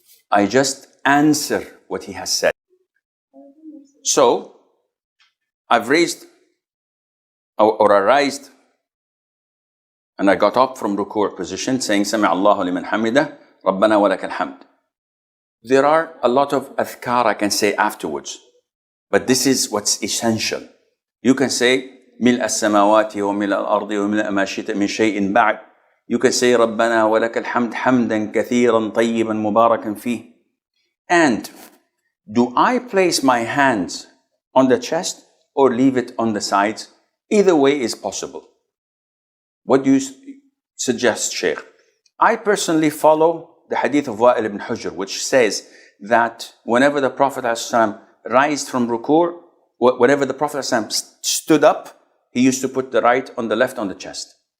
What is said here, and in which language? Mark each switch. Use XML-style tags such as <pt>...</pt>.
<en>I just answer what he has said. So, I've raised or I raised and I got up from ruku' position saying</en> <ar>Sami Allahu liman hamidah, Rabbana wa lakal hamd.</ar> <en>There are a lot of adhkar I can say afterwards, but this is what's essential. You can say</en> <ar>ملء السماوات وملء الأرض وملء ما شئت من شيء بعد.</ar> <en>You can say</en> <ar>ربنا ولك الحمد حمدا كثيرا طيبا مباركا فيه.</ar> <en>And do I place my hands on the chest or leave it on the sides? Either way is possible. What do you suggest, Shaykh? I personally follow the hadith of Wa'il ibn Hujr, which says that whenever the Prophet ﷺ raised from ruku', whenever the Prophet ﷺ stood up, he used to put the right on the left on the chest.</en>